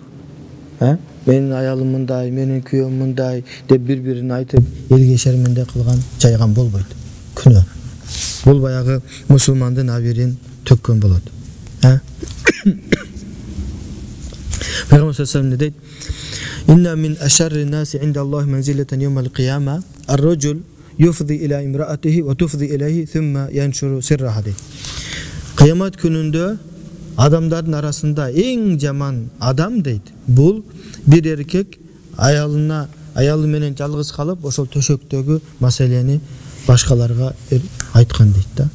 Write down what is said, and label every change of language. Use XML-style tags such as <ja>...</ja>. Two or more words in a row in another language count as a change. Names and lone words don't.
<ky>Менин аялым мындай, менин күйөөм мындай деп бири-бирин айтып, элге шерменде кылган, жайган болбойт. Күнөө. Бул баягы мусулмандын абирин төккөн болот. Пайгамбар саллаллаху дейт:</ky> <ar>"إن من أشر الناس عند الله منزلة يوم القيامة الرجل يفضي إلى امرأته وتفضي إليه ثم ينشر سرها."</ar> <ky>Кыямат күнүндө адамдардын арасында эң жаман адам дейт. Бул бир эркек аялы менен жалгыз калып, ошол төшөктөгү маселени башкаларга айткан дейт да.</ky>